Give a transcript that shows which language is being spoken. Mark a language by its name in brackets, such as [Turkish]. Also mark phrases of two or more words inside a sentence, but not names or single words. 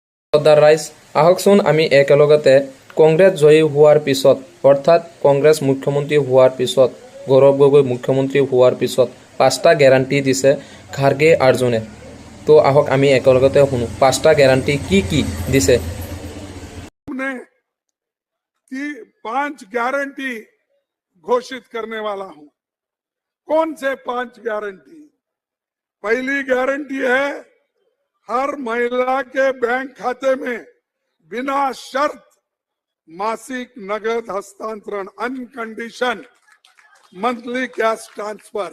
[Assamese] সৰ্দাৰ ৰাইজ আহকচোন আমি একেলগতে কংগ্ৰেছ জয়ী হোৱাৰ পিছত অৰ্থাৎ কংগ্ৰেছ মুখ্যমন্ত্ৰী হোৱাৰ পিছত গৌৰৱ গগৈ মুখ্যমন্ত্ৰী হোৱাৰ পিছত 5টা গ্যাৰাণ্টি দিছে খাৰ্গে আৰ্জুনে। তো আহক আমি একেলগতে শুনো 5টা গ্যাৰাণ্টি কি দিছে। [Hindi] कि 5 गारंटी घोषित करने वाला हूं। कौन से 5 गारंटी? पहली गारंटी है हर महिला के बैंक खाते में बिना शर्त मासिक नगद हस्तांतरण, [English] unconditional monthly cash transfer.